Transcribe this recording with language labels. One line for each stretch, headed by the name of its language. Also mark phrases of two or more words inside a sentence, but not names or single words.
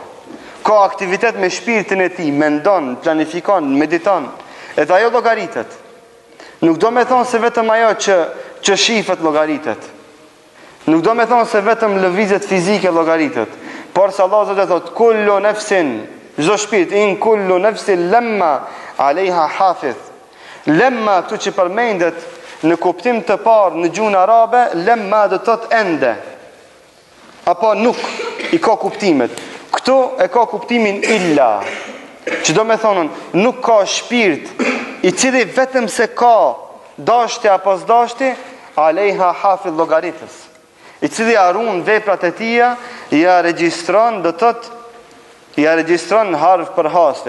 Albanian: Ka aktivitet me shpirtin e tij, mendon, planifikon, mediton, edhe ajo llogaritet. Nuk do me thonë se vetëm ajo që shifet llogaritet. Nuk do me thonë se vetëm lëvizjet fizike llogaritet, por se Allah zotë thot
Arabic: كل نفس,
Albanian: çdo shpirt,
Arabic: إن كل نفس لما عليها حافظ.
Albanian: Lemma këtu që përmendet në kuptim të parë në gjuhën arabe, lemma do të thot ende, apo nuk, i ka kuptimet. Këtu e ka kuptimin illa, që do me thonë nuk ka shpirt i cili vetëm se ka dashti apo s'dashti,
Arabic: عليها حافظ
Albanian: llogaritës, i cili arun veprat e tia, ja regjistron, do të thot, ja regjistron harf për haste.